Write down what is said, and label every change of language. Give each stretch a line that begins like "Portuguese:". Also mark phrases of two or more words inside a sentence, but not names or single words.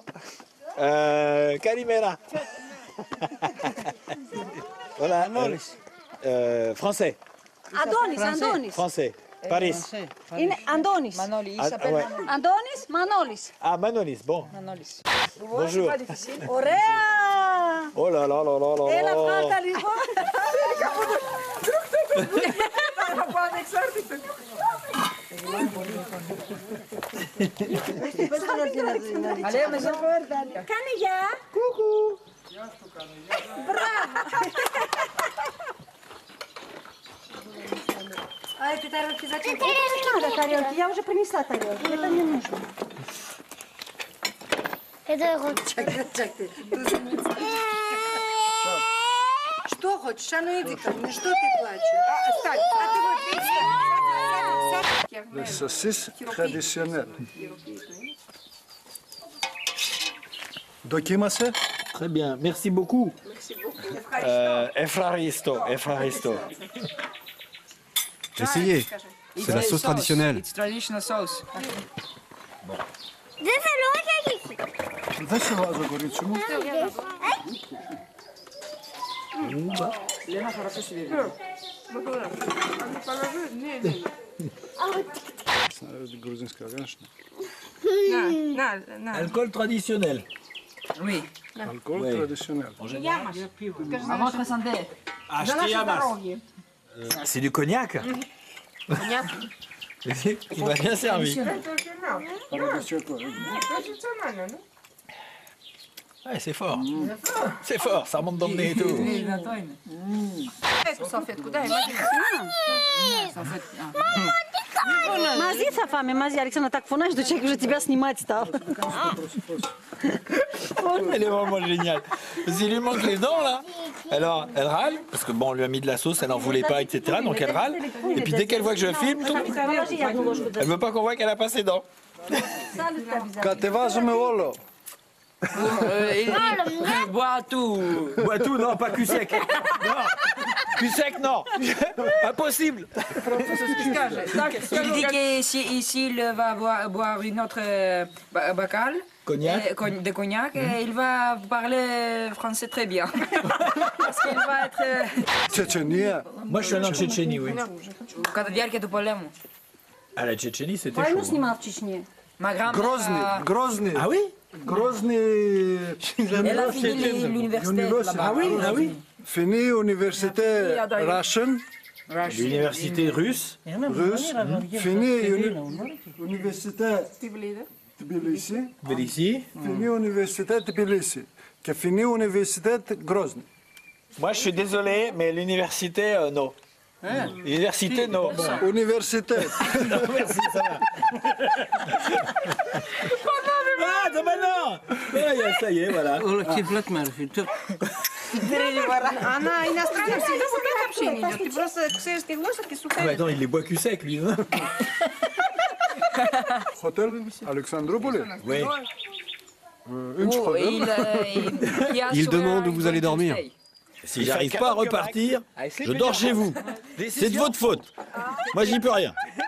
French: Calimera. Voilà. Français. Adonis. Français. Paris. Andonis. Manoli, il s'appelle ouais. Manolis. Manolis. Ah, Manolis, bon. Manolis. Bonjour.
Greek: Ωραία!
French: Oh là là là là là.
Greek: Έλα, βγάλτα λίγο.
French: Allez, maison.
Greek: Κάνε γεια. Κούκου. Μπράβο.
Russian: А это тарелки зачем? Это надо тарелки, я уже принесла тарелки, это мне нужно. Это Что хочешь? А ну иди ко мне, что ты плачешь? Встань, а ты вот
French: Le saucisse traditionnel.
Greek: Δοκίμασε.
French: Très bien, merci beaucoup.
Greek: Efraristo.
French: Essayez. C'est la sauce traditionnelle.
English: It's traditional sauce.
Greek: Δεν θέλω, όχι. Δεν σε βάζω, κορίτσι μου.
Russian: Λένα хорошо себе. Грузинская, конечно.
French: Alcool traditionnel. Oui. Alcool traditionnel. À votre santé. Acheté à masse. C'est du cognac. Il m'a bien servi. Ouais, c'est fort. C'est fort, ça remonte dans le nez et tout.
Greek: Μαζί θα φάμε, μαζί. Άρχισα να τα κουφωνάζει το τσέκι, ότι
Russian: тебя снимать стал.
French: Elle est vraiment géniale. Parce qu'il lui manque les dents là. Alors, elle râle, parce que bon, on lui a mis de la sauce, elle n'en voulait pas, etc. Donc elle râle. Et puis dès qu'elle voit que je filme, elle veut pas qu'on voit qu'elle a pas ses dents.
Greek: Κατεβάζουμε όλο.
French: Bois tout. Bois tout, non, pas cul sec. Non. Cul sec, non. Impossible. Il dit qu'ici, il va boire une autre bacal. Cognac. De cognac. Et il va parler français très bien. Parce qu'il va être... Tchétchénie. Moi, je suis allé en Tchétchénie, oui.
Greek: Κατά διάρκεια του πολέμου.
French: À la Tchétchénie, c'était
Russian: Правильно
French: chaud.
Russian: снимал в Чечне?
French: Ma grand-mère... Grozny. Ah oui? Grozny. Elle a fini l'université là-bas. Ah oui, ah oui. Fini université Russian. L'université russe. Russe. Fini université Tbilisi. Tbilissi. Fini université Tbilisi. Και fini université Grozny. Moi, je suis désolé, mais l'université, non. Université, non. Université. Non, merci, ça va. Ah, non, ça y est, voilà.
Russian: Она иностранная всегда вот так вообще не идет. Ты просто ксаешь ты ложки, сухая.
French: Ouais, attends, il les boit cul sec, lui. Hein. Hôtel Alexandroupoli. Oui. Il demande où vous allez dormir. Si j'arrive pas à repartir, je dors chez vous. C'est de votre faute. Moi, j'y peux rien.